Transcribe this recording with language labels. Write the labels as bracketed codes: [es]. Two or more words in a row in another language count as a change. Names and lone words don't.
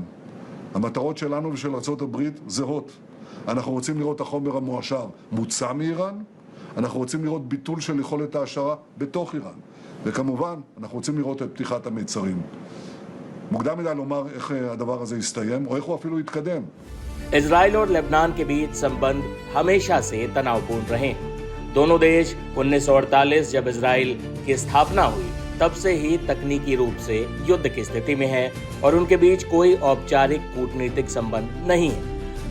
[he] המטרות שלנו ושל ארצות הברית זהות. אנחנו רוצים לראות החומר המועשר מוצא מאיראן, אנחנו רוצים לראות ביטול של יכולת העשרה בתוך איראן, וכמובן אנחנו רוצים לראות את פתיחת המיצרים. מוקדם מדי לומר איך הדבר הזה יסתיים או איך הוא אפילו יתקדם. [hi] इजराइल और लेबनान के बीच संबंध हमेशा से तनावपूर्ण रहे। दोनों देश 1948 जब इजराइल की स्थापना हुई तब से ही तकनीकी रूप से युद्ध की स्थिति में है और उनके बीच कोई औपचारिक कूटनीतिक संबंध नहीं है।